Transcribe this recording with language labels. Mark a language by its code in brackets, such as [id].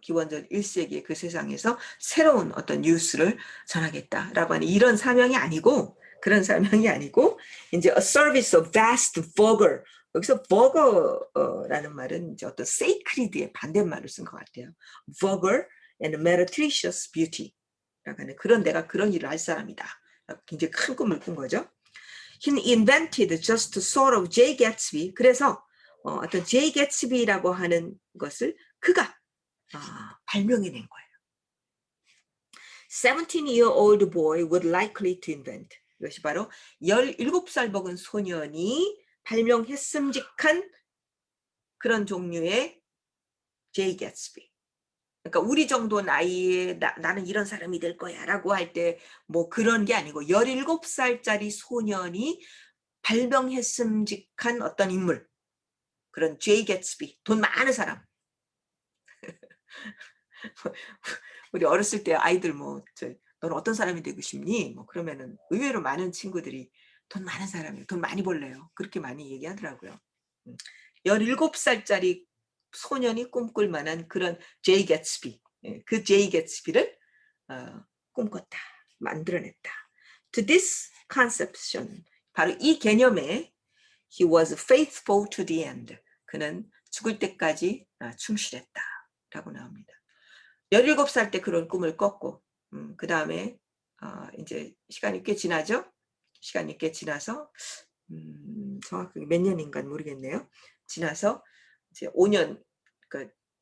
[ko] 기원전 1세기의 그 세상에서 새로운 어떤 뉴스를 전하겠다라고 하는 이런 사명이 아니고, 그런 사명이 아니고 이제 [en] a service of vast vulgar. [ko] 여기서 vulgar라는 말은 이제 어떤 sacred의 반대말을 쓴 것 같아요. [en] vulgar and meretricious beauty. [ko] 라고 하는 그런 내가 그런 일을 할 사람이다. 굉장히 큰 꿈을 꾼 거죠. [en] He invented just sort of J. [ko] Gatsby. 그래서 어떤 J. Gatsby라고 하는 것을 그가 발명해낸 거예요. [en] 17-year-old boy would likely to invent. [ko] 이것이 바로 17살 먹은 소년이 발명했음직한 그런 종류의 J. Gatsby. 그러니까 우리 정도 나이에 나는 이런 사람이 될 거야 라고 할 때 뭐 그런 게 아니고 17살짜리 소년이 발명했음직한 어떤 인물, 그런 J. Gatsby, 돈 많은 사람. 우리 어렸을 때 아이들 뭐 너는 어떤 사람이 되고 싶니? 뭐 그러면은 의외로 많은 친구들이 돈 많은 사람이에요. 돈 많이 벌래요. 그렇게 많이 얘기하더라고요. 17살짜리 소년이 꿈꿀 만한 그런 J. Gatsby. 그 J. Gatsby를 꿈꿨다. 만들어냈다. [en] To this conception, [ko] 바로 이 개념에 [en] he was faithful to the end. [ko] 그는 죽을 때까지 충실했다. 라고 나옵니다. 17살 때 그런 꿈을 꿨고, 그 다음에 이제 시간이 꽤 지나죠. 시간이 꽤 지나서 정확하게 몇 년인가 모르겠네요. 지나서 이제 5년, 그러니까